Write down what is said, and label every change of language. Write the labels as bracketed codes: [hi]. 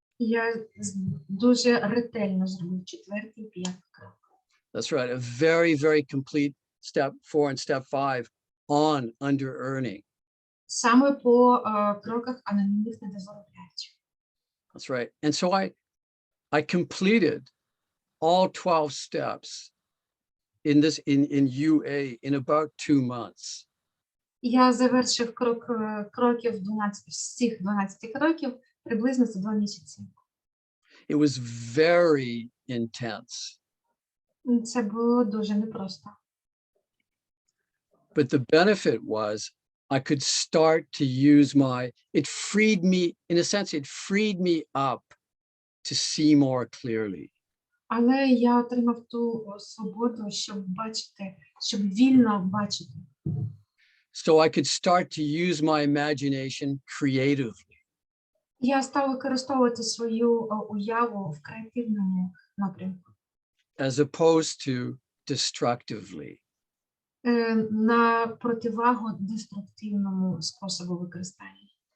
[uk] Я дуже ретельно зробив 4-й і 5-й крок. [en] That's right. A very complete step 4 and step 5 on under earning. [uk] Саме по кроках анонімних недозаробляючих. [en] That's right. And so I completed all 12 steps in UA in about 2 months. [uk] Я завершив кроків 12, всіх 12 кроків приблизно за 2 місяці. [en] It was very intense. [uk] Це було дуже непросто. [en] But the benefit was I could start to use it freed me, in a sense, it freed me up to see more clearly. [uk] Але я отримав ту свободу, щоб бачити, щоб вільно бачити. [en] So I could start to use my imagination creatively. [uk] Я став використовувати свою уяву в креативному напрямку. [en] As opposed to destructively. [uk] На противагу деструктивному способу використання.